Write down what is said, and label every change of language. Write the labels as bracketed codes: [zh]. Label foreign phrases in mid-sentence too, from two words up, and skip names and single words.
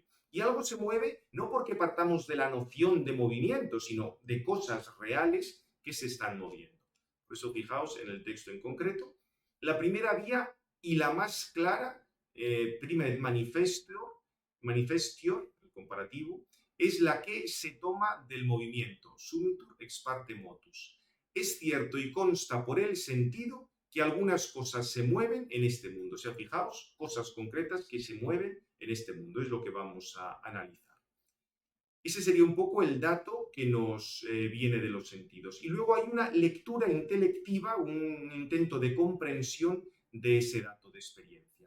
[es] Y algo se mueve no porque partamos de la noción de movimiento, sino de cosas reales que se están moviendo. Por eso fijaos en el texto en concreto. La primera vía y la más clara, [la] prima manifestio, [es] el comparativo, es la que se toma del movimiento, [la] sumitur ex parte motus. [es] Es cierto y consta por el sentido que algunas cosas se mueven en este mundo. O sea, fijaos, cosas concretas que se mueven en este mundo, es lo que vamos a analizar. Ese sería un poco el dato que nos viene de los sentidos. Y luego hay una lectura intelectiva, un intento de comprensión de ese dato de experiencia.